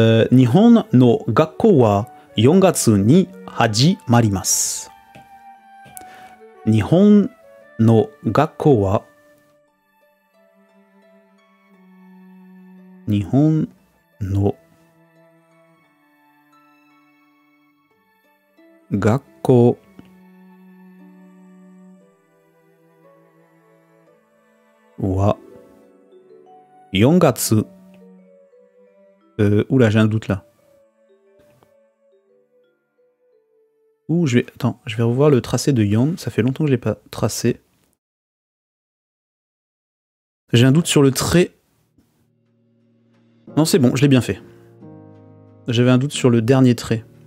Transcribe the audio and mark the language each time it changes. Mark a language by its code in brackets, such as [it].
[ja] Nihon no gakkou wa 4月に始まります。日本の学校は日本の学校は4月 [fr] oula, j'ai un doute là. Attends, je vais revoir le tracé de Yon, ça fait longtemps que je l'ai pas tracé. J'ai un doute sur le trait. Non, c'est bon, je l'ai bien fait. J'avais un doute sur le dernier trait.